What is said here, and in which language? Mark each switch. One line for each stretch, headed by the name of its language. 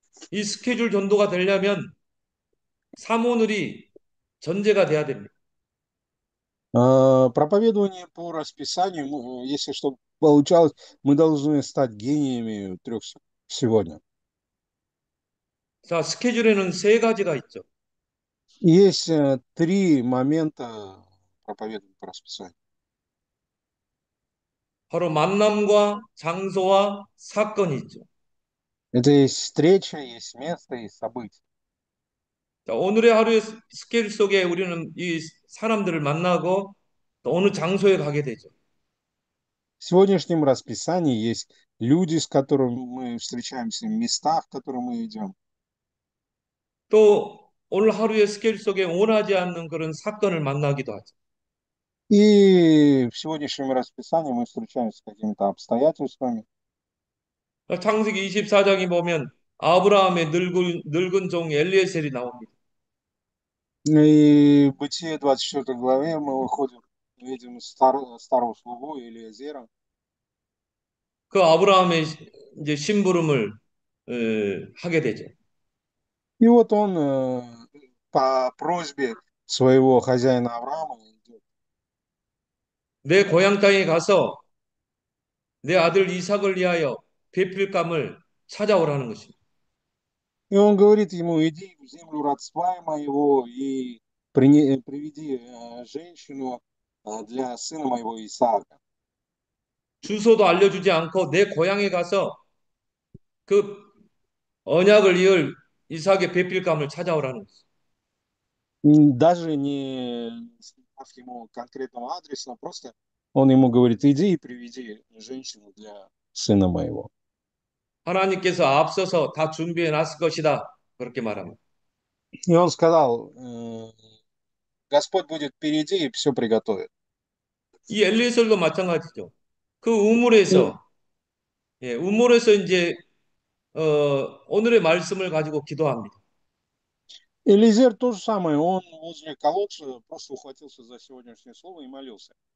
Korean: 이 스케줄 전도가 되려면 사모늘이 전제가 돼야 됩니다.
Russian: Проповедование по расписанию, если чтобы получалось, мы должны стать гениями трех сегодня.
Korean: 자, 스케줄에는 세 가지가 있죠.
Russian: Есть три момента проповедования по расписанию.
Korean: 바로 만남과 장소와 사건이 있죠.
Russian: Это есть встреча, есть место, есть события.
Korean: 자, 오늘의 하루의 스케줄 속에 우리는 이 사람들을 만나고 또 어느 장소에 가게 되죠.
Russian: В сегодняшнем расписании есть люди, с которыми мы встречаемся, места, в которые мы идем.
Korean: 또 오늘 하루의 스케줄 속에 원하지 않는 그런 사건을 만나기도 하죠.
Russian: И в сегодняшнем расписании мы встречаемся с какими-то обстоятельствами.
Korean: 창세기 24장에 보면 아브라함의 늙은 종 엘리에셀이 나옵니다.
Russian: И в Бытие 24 главе мы видим старого слугу Елиезера.
Korean: 그 아브라함의 이제 심부름을 하게 되죠.
Russian: И вот он по просьбе своего хозяина Авраама идет.
Korean: 내 고향 땅에 가서 내 아들 이삭을 위하여 베풀감을 찾아오라는 것입니다.
Russian: И он говорит ему, иди в землю родства моего и приведи женщину для сына моего Исаака.
Korean: 주소도 알려주지 않고 내 고향에 가서 그 언약을 이을 이삭의 배필감을 찾아오라는 거죠.
Russian: Даже не сказав ему конкретного адреса, просто он ему говорит, иди и приведи женщину для сына моего.
Korean: 하나님께서 앞서서 다 준비해 놨을 것이다. 그렇게 말합니다.
Russian: И он сказал, Господь будет впереди и все приготовит.
Korean: 이 엘리에셀도 마찬가지죠. 그 И 우물에서 이제 오늘의 말씀을 가지고 기도합니다.
Russian: Элизер то же самое, он возле колодца просто ухватился за сегодняшнее слово и молился.